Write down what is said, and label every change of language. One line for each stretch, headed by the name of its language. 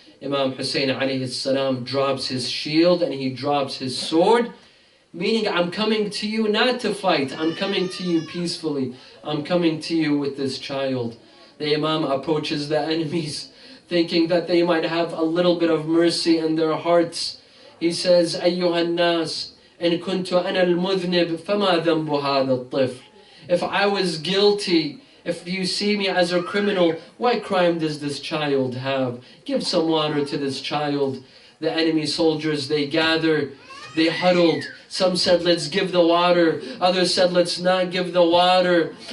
English: Imam Hussein alayhi salam drops his shield and he drops his sword, meaning, I'm coming to you not to fight. I'm coming to you peacefully. I'm coming to you with this child. The Imam approaches the enemies, thinking that they might have a little bit of mercy in their hearts. He says,
Arabic: أيها الناس إن كنت أنا المذنب فما ذنب هذا الطفل.
English: If I was guilty, if you see me as a criminal, what crime does this child have? Give some water to this child. The enemy soldiers, they gathered, they huddled. Some said, let's give the water. Others said, let's not give the water.